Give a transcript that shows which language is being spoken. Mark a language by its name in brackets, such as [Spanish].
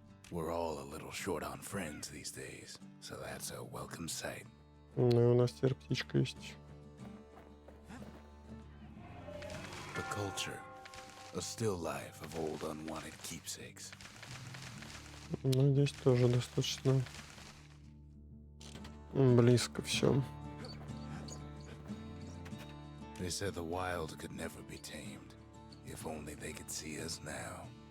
[English] We're all a little short on friends these days, so that's a welcome sight. [Russian] Ну и у нас теперь птичка есть. [English] The culture, a still life of old unwanted keepsakes. [Russian] Ну, здесь тоже достаточно близко все. [English] They said the wild could never be tamed, if only they could see us now.